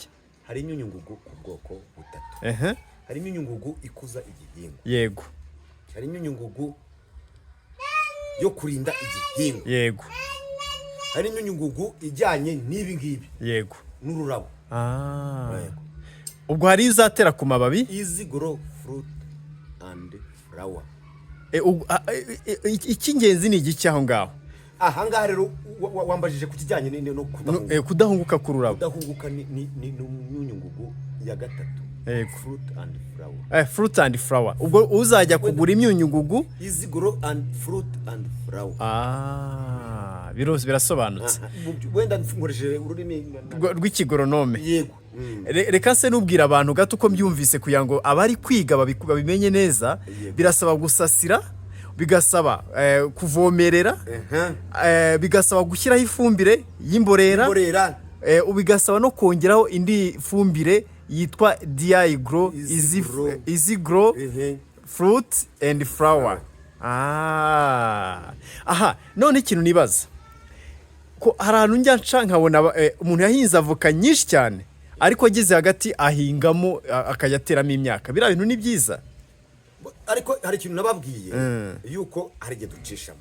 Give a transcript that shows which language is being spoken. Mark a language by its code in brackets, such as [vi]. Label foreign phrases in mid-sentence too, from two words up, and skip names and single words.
[rw] Hari imyunyu ngugu ku bwoko butatu. Hari imyunyu ngugu ikuza igihingwa. Yego. Hari imyunyu ngugu yo kurinda igihingwa. Yego. Hari imyunyu ngugu ijyanye n'ibi ngibi. Yego. N'ururabo. Yego. Ubwo hari izatera ku mababi? Easy grow fruit and flower. Icy'ingenzi ni igiki aho ngaho? Aha ngaha rero wambajije ku kijyanye no kudahunguka ku rurabo. Kudahunguka ni imyunyu ngugu ya gatatu. Fruit and flower. Fruit and flower. Ubwo uzajya kugura imyunyu ngugu easy grow and fruit and flower. Birasobanutse. Wenda nkoresheje ururimi rw'ikigoronome. Yego. Reka se nubwira abantu gato uko mbyumvise kugira ngo abari kwiga babimenye neza. Birasaba gusasira, bigasaba kuvomerera, bigasaba gushyiraho ifumbire y'imborera, bigasaba no kongeraho indi fumbire yitwa DI grow, easy grow, fruit and flower. Aha, none ikintu nibaza ko hari ahantu njya nca nkabona umuntu yahinze avoka nyinshi cyane ariko ageze hagati ahingamo akayateramo imyaka. Biriya bintu ni byiza? Ariko hari ikintu nababwiye yuko hari igihe ducishamo.